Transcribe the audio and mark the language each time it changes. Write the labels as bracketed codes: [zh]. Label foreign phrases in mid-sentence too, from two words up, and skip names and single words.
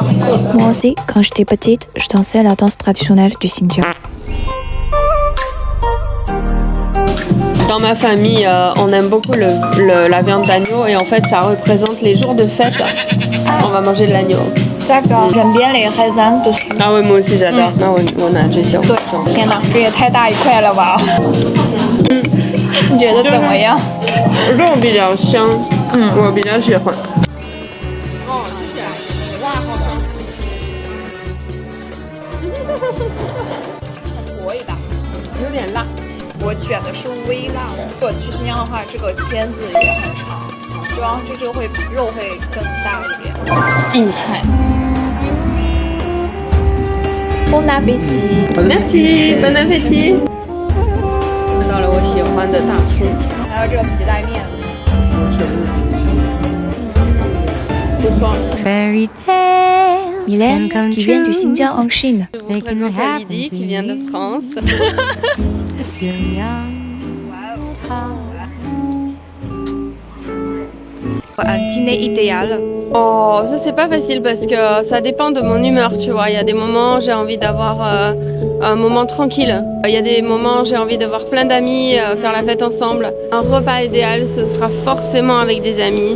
[fr] Moi aussi, quand j'étais petite, je dansais la danse traditionnelle du Xinjiang. Dans ma famille, on aime beaucoup la viande d'agneau et en fait, ça représente les jours de fête. On va manger de l'agneau. D'accord. J'aime bien les raisins dessus. Ah ouais, moi aussi j'adore. Ah ouais, [zh] 我拿最香。天哪，这也太大一块了吧？你觉得怎么样？肉比较香，我比较喜欢。可以吧？有点辣。我选的是微辣的。如果去新疆的话，这个签子也很长，主要这个肉会更大一点。硬菜。 [fr] Bon appétit. Merci, bon appétit. [zh] 看到了我喜欢的大葱，还有这个皮带面。不错。 [en] Fairy tales Mylène, can come [fr] qui vient du [en] true. [fr] Xinjiang en Chine. Je vous présente Lydie qui vient de France. [en] You're young at heart. [fr] Un dîner idéal. Oh, ça c'est pas facile parce que ça dépend de mon humeur, tu vois. Il y a des moments j'ai envie d'avoir un moment tranquille. Il y a des moments j'ai envie de voir plein d'amis, faire la fête ensemble. Un repas idéal, ce sera forcément avec des amis.